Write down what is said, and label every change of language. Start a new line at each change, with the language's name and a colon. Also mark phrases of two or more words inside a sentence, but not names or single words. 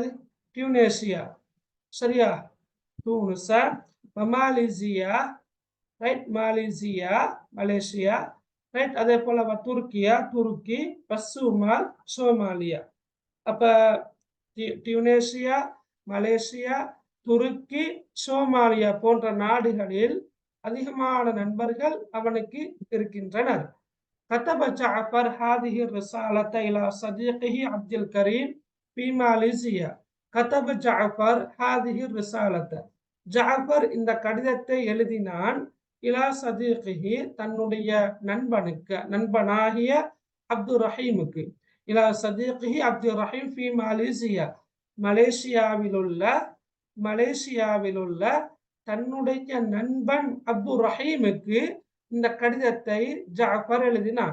Tamil: டியூனேசியா, சரியா? தூனுஸ, மலேசியா, ரைட், மலேசியா, மலேசியா, ரைட். அதே போல துருக்கியா, துருக்கி, சோமால், சோமாலியா. அப்ப டியூனேசியா, மலேசியா, துருக்கி, சோமாலியா போன்ற நாடுகளில் அதிகமான நண்பர்கள் அவனுக்கு இருக்கின்றனர்.
Arabic: كتب جعفر هذه الرسالة إلى صديقه عبد الكريم في ماليزيا. كتب جعفر هذه الرسالة.
Tamil: ஜாஃபர் இந்த கடிதத்தை எழுதினான்.
Arabic: إلى صديقه,
Tamil: தன்னுடைய நண்பனாகிய அப்துல் ரஹீமுக்கு.
Arabic: إلى صديقه عبد الرحيم في ماليزيا,
Tamil: மலேசியாவிலுள்ள தன்னுடைய நண்பன் அப்துல் ரஹீமுக்கு இந்த கடிதத்தை ஜாஃபர் எழுதினான்.